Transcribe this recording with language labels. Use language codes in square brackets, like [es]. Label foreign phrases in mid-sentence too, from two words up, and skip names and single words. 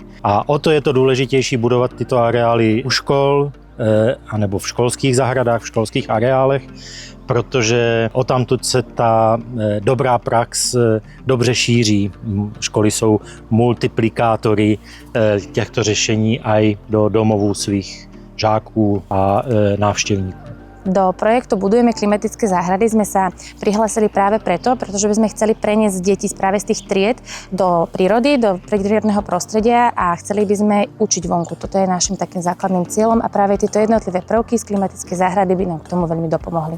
[cs] A o to je to důležitější budovat tyto areály u škol, anebo v školských zahradách, v školských areálech, protože odtamtud se ta dobrá prax dobře šíří. Školy jsou multiplikátory těchto řešení aj do domovů svých žáků a návštěvníků. [sk] Do projektu Budujeme klimatické záhrady sme sa prihlásili práve preto, pretože by sme chceli preniesť deti práve z tých tried do prírody, do prírodného prostredia a chceli by sme učiť vonku. Toto je našim takým základným cieľom a práve tieto jednotlivé prvky z klimatickej záhrady by nám k tomu veľmi dopomohli.